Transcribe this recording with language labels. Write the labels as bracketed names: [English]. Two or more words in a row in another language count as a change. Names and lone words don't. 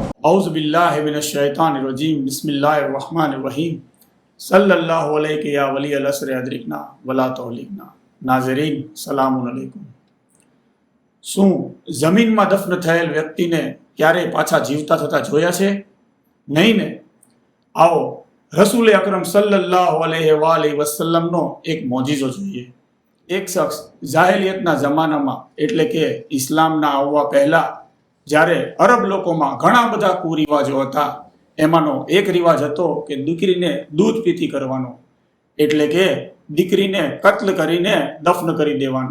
[Arabic] أعوذ بالله من الشيطان الرجيم بسم الله الرحمن الرحيم صلى الله عليه يا ولي العصر أدركنا ولا تهلكنا. [Urdu] नाज़रीन [Arabic] سلام عليكم. [Gujarati] શું જમીનમાં દફન થયેલ વ્યક્તિને ક્યારે પાછા જીવતા થતા જોયા છે? નહીં ને? આવો રસૂલે અકરમ [Arabic] صلى الله عليه [Gujarati] વસલ્લમનો એક મોજીઝો જોઈએ। એક શખ્સ જાહેલિયતના જમાનામાં એટલે કે ઇસ્લામના આવવા પહેલા જ્યારે અરબ લોકોમાં ઘણા બધા કુરિવાજો હતા, એમાંનો એક રિવાજ હતો કે દીકરીને દૂધ પીતી કરવાનો, એટલે કે દીકરીને કત્લ કરીને દફન કરી દેવાનો।